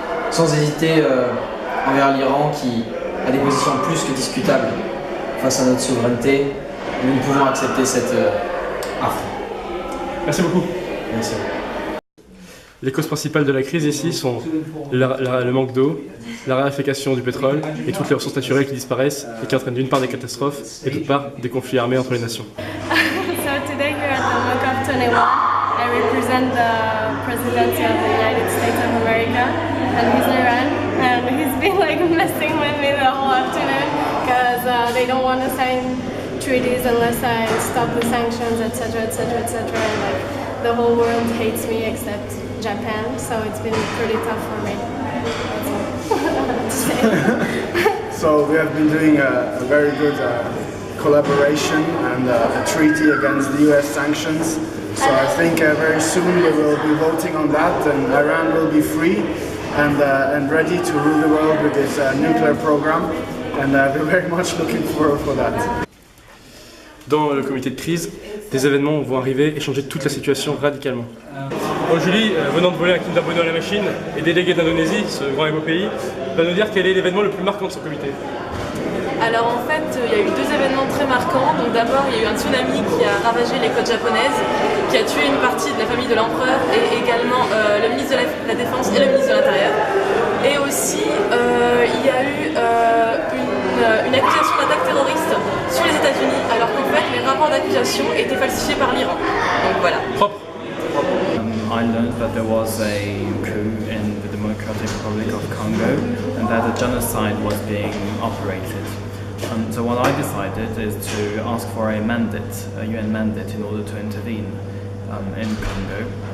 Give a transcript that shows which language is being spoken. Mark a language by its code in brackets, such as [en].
[fr] Sans hésiter envers l'Iran qui a des positions plus que discutables face à notre souveraineté, nous ne pouvons accepter cette affront. Merci beaucoup. Merci. Les causes principales de la crise ici sont le manque d'eau, la raréfaction du pétrole et toutes les ressources naturelles qui disparaissent et qui entraînent d'une part des catastrophes et d'autre part des conflits armés entre les nations. [en] So today here at the MOCOP 21, I represent the presidency of the United States of America, and he's Iran, and he's been like messing with me the whole afternoon because they don't want to sign treaties unless I stop the sanctions, etc., etc., etc. And like the whole world hates me except Japan, so it's been pretty tough for me. That's all. So we have been doing a very good collaboration and a treaty against the US sanctions. So I think very soon we will be voting on that, and Iran will be free and ready to rule the world with its nuclear program. And we're very much looking forward for that. [fr] Dans le comité de crise, des événements vont arriver et changer toute la situation radicalement. Bon, Julie, venant de voler un Kinder Bueno à la machine et déléguée d'Indonésie, ce grand et beau pays, va nous dire quel est l'événement le plus marquant de son comité. Alors en fait, il y a eu deux événements très marquants. Donc d'abord, il y a eu un tsunami qui a ravagé les côtes japonaises, qui a tué une partie de la famille de l'empereur et également le ministre de la Défense et le ministre de l'Intérieur. Et aussi, il y a eu une accusation d'attaque terroriste sur les États-Unis, alors qu'en fait, les rapports d'accusation étaient falsifiés par l'Iran. Donc voilà. Propre. [en] I learned that there was a coup in the Democratic Republic of Congo and that a genocide was being operated. So what I decided is to ask for a mandate, a UN mandate, in order to intervene in Congo.